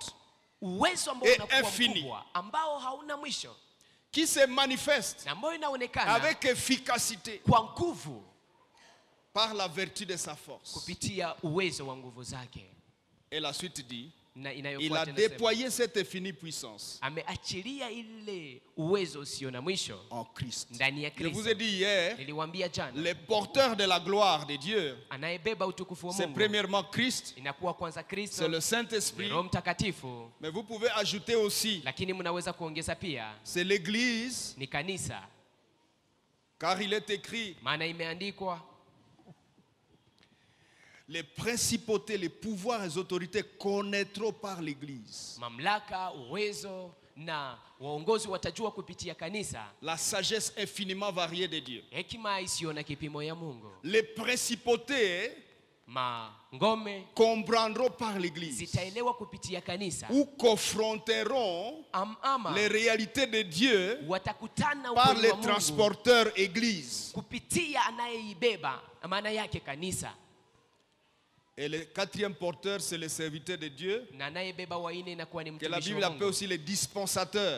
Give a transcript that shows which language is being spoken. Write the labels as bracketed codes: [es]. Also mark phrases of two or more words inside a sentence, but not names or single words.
[sw] Uwezo ambao [fr] Et [sw] unakuwa [fr] infini. [sw] mkubwa ambao hauna mwisho [fr] qui se manifeste [sw] na ambao inaonekana [fr] avec efficacité [sw] kwa nguvu [fr] par la vertu de sa force. [sw] kupitia uwezo wa nguvu zake. [fr] Et la suite dit, [sw] Na [fr] il a [sw] inayofuata inasema, [fr] déployé cette infinie puissance [sw] ameachilia ile uwezo usio na mwisho [fr] en Christ. [sw] ndani ya [fr] Je vous [sw] Kristo. [fr] ai dit hier, [sw] Niliwaambia jana, [fr] les porteurs de la gloire de Dieu, [sw] anayebeba utukufu wa [fr] c'est [sw] Mungu [fr] premièrement Christ, [sw] inakuwa kwanza [fr] c'est [sw] Kristo, [fr] le Saint-Esprit, [sw] Roho Mtakatifu, [fr] mais vous pouvez ajouter aussi, [sw] lakini mnaweza kuongeza pia [fr] c'est l'Église, [sw] ni kanisa, [fr] car il est écrit, [sw] maana imeandikwa [fr] les principautés, les pouvoirs et les autorités connaîtront par l'Église [sw] mamlaka, uwezo na waongozi watajua kupitia kanisa [fr] la sagesse infiniment variée de Dieu. [sw] hekima isiyo na kipimo ya Mungu. [fr] Les principautés comprendront par l'église ou confronteront les réalités de Dieu par les transporteurs église. Et le quatrième porteur, c'est le serviteur de Dieu, que la Bible appelle aussi les dispensateurs.